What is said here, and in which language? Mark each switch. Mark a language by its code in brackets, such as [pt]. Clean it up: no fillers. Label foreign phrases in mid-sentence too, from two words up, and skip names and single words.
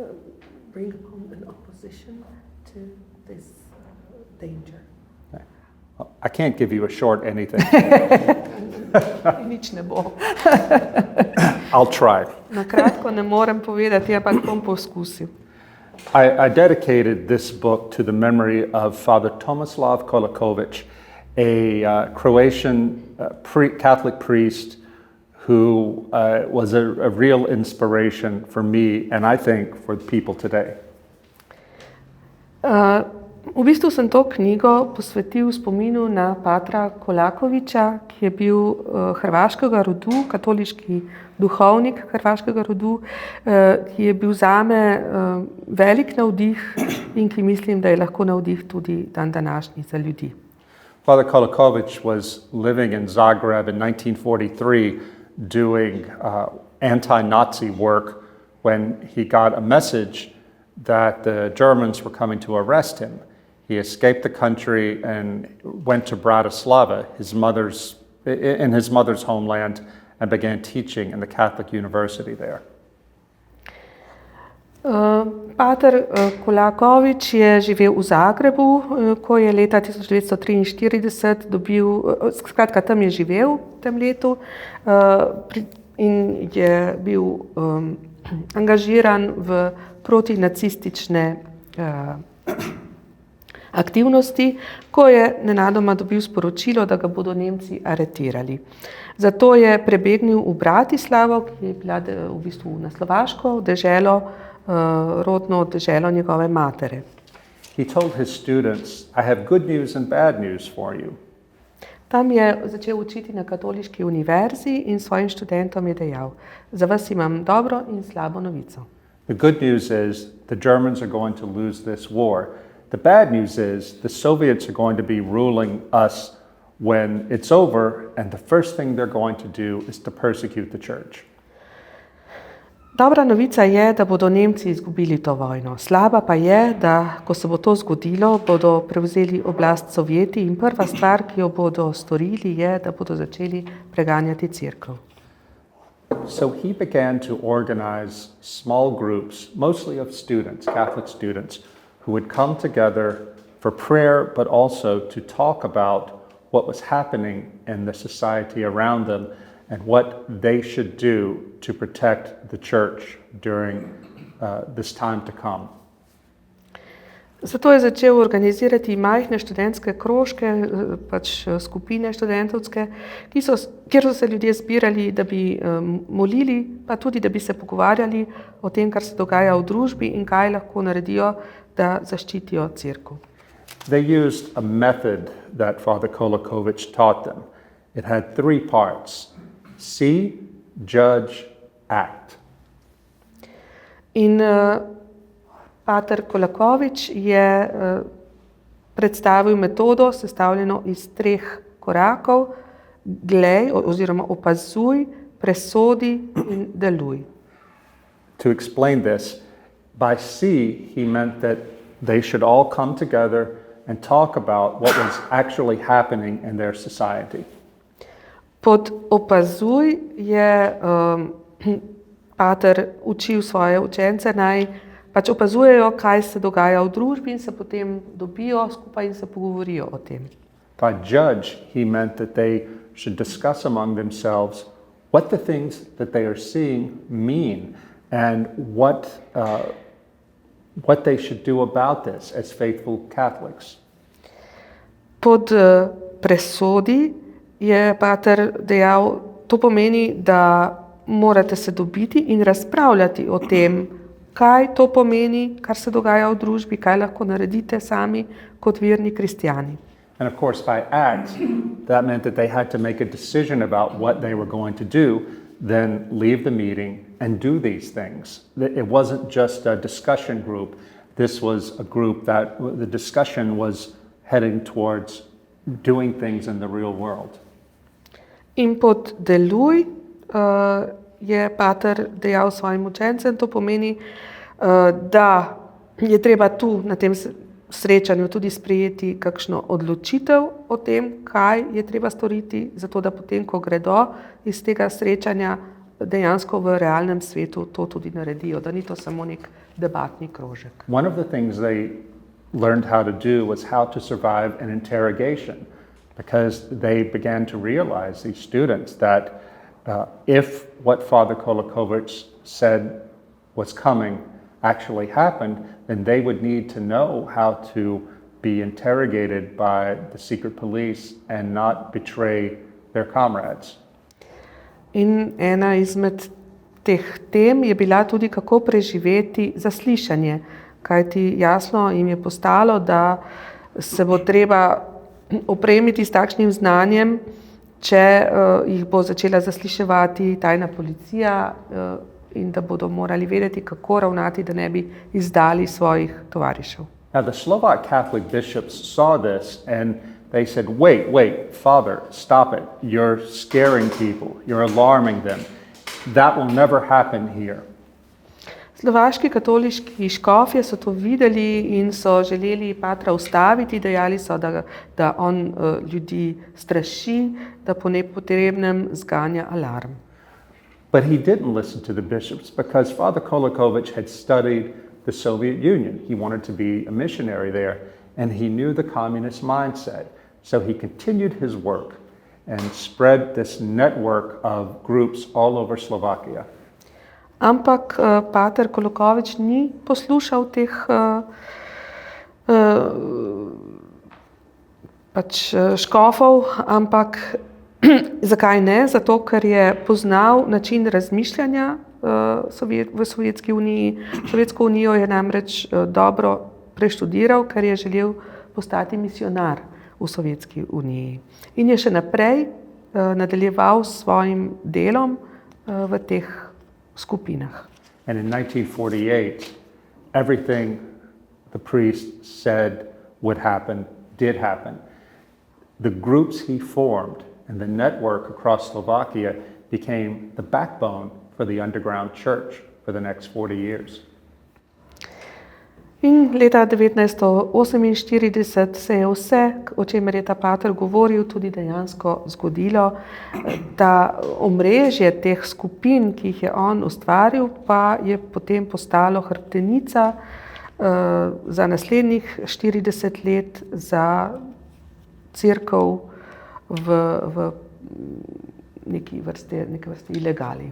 [en] Bring upon an opposition to this danger. I can't give you a short anything. [sl] Nič ne bo. [en] I'll try. [sl] Na kratko ne morem povedati, ampak bom poskusil. [en] I dedicated this book to the memory of Father Tomislav Kolakovic, a Croatian Catholic priest who was a real inspiration for me and I think for people today. [sl] V bistvu sem to knjigo posvetil spominu na patra Kolakoviča, ki je bil hrvaškega rodu, katoliški duhovnik hrvaškega rodu, ki je bil zame velik navdih in ki mislim, da je lahko navdih tudi dan današnji za ljudi. [en] Father Kolakovic was living in Zagreb in 1943 doing anti-Nazi work when he got a message that the Germans were coming to arrest him. He escaped the country and went to Bratislava, in his mother's homeland, and began teaching in the Catholic University there. [sl] Pater Kolakovič je živel v Zagrebu, ko je leta 1943 skratka tam je živel v tem letu in je bil angažiran v protinacistične aktivnosti, ko je nenadoma dobil sporočilo, da ga bodo Nemci aretirali. Zato je prebegnil v Bratislavo, ki je bila v bistvu na Slovaško, rodno deželo njegove matere. [en] He told his students, I have good news and bad news for you. [sl] Tam je začel učiti na katoliški univerzi in svojim študentom je dejal, za vas imam dobro in slabo novico. [en] The good news is the Germans are going to lose this war. The bad news is the Soviets are going to be ruling us when it's over, and the first thing they're going to do is to persecute the church. [sl] Dobra novica je, da bodo Nemci izgubili to vojno. Slaba pa je, da ko se bo to zgodilo, bodo prevzeli oblast Sovjeti in prva stvar, ki jo bodo storili, je, da bodo začeli preganjati cerkev. [en] So he began to organize small groups, mostly of students, Catholic students, who would come together for prayer, but also to talk about what was happening in the society around them and what they should do to protect the church during this time to come. [sl] Zato je začel organizirati majhne študentske krožke, skupine študentovske, kjer so se ljudje zbirali, da bi molili, pa tudi, da bi se pogovarjali o tem, kar se dogaja v družbi in kaj lahko naredijo, da zaščitijo cerkev. [en] They used a method that Father Kolakovic taught them. It had 3 parts: see, judge, act. [sl] In Pater Kolakovič je predstavil metodo, sestavljeno iz 3 korakov: glej oziroma opazuj, presodi in deluj. [en] To explain this, by see, he meant that they should all come together and talk about what was actually happening in their society. [sl] Pod opazuj je pater učil svoje učence, naj opazujejo, kaj se dogaja v družbi in se potem dobijo skupaj in se pogovorijo o tem. [en] By judge, he meant that they should discuss among themselves what the things that they are seeing mean and what they should do about this as faithful Catholics. [sl] Pod presodi je pater dejal, to pomeni, da morate se dobiti in razpravljati o tem, kaj to pomeni, kar se dogaja v družbi, kaj lahko naredite sami kot verni kristjani. [en] And of course, by act, that meant that they had to make a decision about what they were going to do, then leave the meeting and do these things. It wasn't just a discussion group. This was a group that the discussion was heading towards doing things in the real world. [sl] In pod deluj je pater dejal svojim učencem, to pomeni, da je treba tu na tem srečanju tudi sprejeti kakšno odločitev o tem, kaj je treba storiti, zato da potem, ko gredo iz tega srečanja, dejansko v realnem svetu to tudi naredijo, da ni to samo nek debatni krožek. [en] One of the things they learned how to do was how to survive an interrogation. because they began to realize, these students, that if what Father Kolakovic said was coming actually happened, then they would need to know how to be interrogated by the secret police and not betray their comrades. [sl] In ena izmed teh tem je bila tudi, kako preživeti zaslišanje, kajti jasno jim je postalo, da se bo treba opremiti s takšnim znanjem, če jih bo začela zasliševati tajna policija in da bodo morali vedeti, kako ravnati, da ne bi izdali svojih tovarišev. [en] Now, the Slovak Catholic bishops saw this and they said, wait, Father, stop it. You're scaring people. You're alarming them. That will never happen here. [sl] Slovaški katoliški škofje so to videli in so želeli patra ustaviti, dejali so, da on ljudi straši, da po nepotrebnem zganja alarm. [en] But he didn't listen to the bishops because Father Kolakovic had studied the Soviet Union. He wanted to be a missionary there, and he knew the communist mindset. So he continued his work and spread this network of groups all over Slovakia. [sl] Ampak pater Kolakovic ni poslušal teh škofov, ampak zakaj ne? Zato, ker je poznal način razmišljanja v Sovjetski uniji. Sovjetsko unijo je namreč dobro preštudiral, ker je želel postati misionar v Sovjetski uniji. In je še naprej nadaljeval s svojim delom v teh skupinah. [en] And in 1948, everything the priest said would happen, did happen. The groups he formed and the network across Slovakia became the backbone for the underground church for the next 40 years. [sl] In leta 1948 se je vse, o čemer je ta pater govoril, tudi dejansko zgodilo. Da omrežje teh skupin, ki jih je on ustvaril, pa je potem postalo hrbtenica za naslednjih 40 let za cerkev v neki vrsti ilegali.